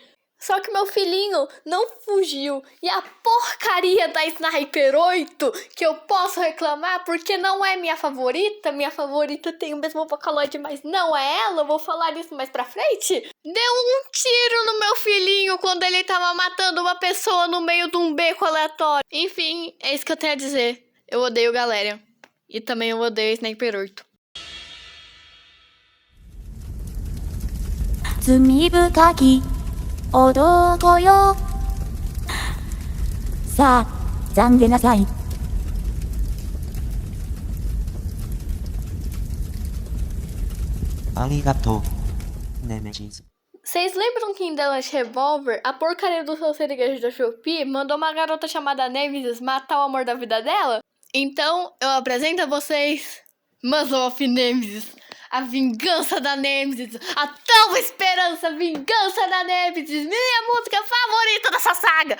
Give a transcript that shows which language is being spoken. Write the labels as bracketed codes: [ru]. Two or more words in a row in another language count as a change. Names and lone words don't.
[pt] Só que meu filhinho não fugiu. E a porcaria da Sniper 8, que eu posso reclamar porque não é minha favorita tem o mesmo Vocaloid, mas não é ela, eu vou falar isso mais pra frente. Deu um tiro no meu filhinho quando ele tava matando uma pessoa no meio de um beco aleatório. Enfim, é isso que eu tenho a dizer. Eu odeio Galerion. E também eu odeio Sniper 8. [ja] 罪深き男よさあ懺悔なさい [pt] Arigato, Nemesis. Vocês lembram que em The Last Revolver, a porcaria do seu siriguejo da Shopee mandou uma garota chamada Nemesis matar o amor da vida dela? Então, eu apresento a vocês Muzzle of Nemesis, a vingança da Nemesis, a tão esperança vingança da Nemesis, minha música favorita dessa saga!